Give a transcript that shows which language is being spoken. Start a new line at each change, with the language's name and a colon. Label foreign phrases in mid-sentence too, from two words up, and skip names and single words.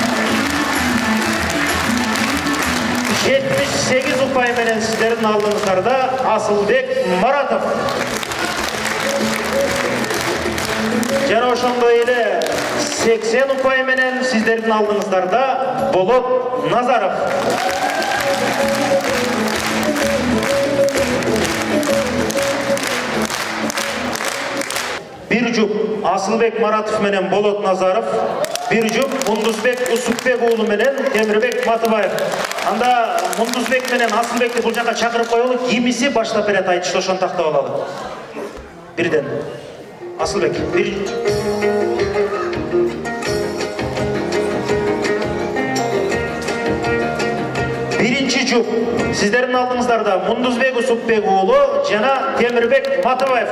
Kyrgyz: 78 упай менен сиздердин алдыңыздарда Асылбек Маратов. Жана ошондой эле 80 упай менен сиздердин алдыңыздарда Болот Назаров. Бир жуп Асылбек Маратов менен Болот Назаров, bir jup Мундузбек Усупбек уулу менен Темирбек Матыбаев. Анда Мундузбек менен Асылбекти бул жака чакырып коелу, кимиси баштап берет айтышты, ошону тактап алалы. Бирден. Асылбек, бир. Биринчи jup сиздердин алдыңыздарда Мундузбек Усупбек уулу жана Темирбек Матыбаев.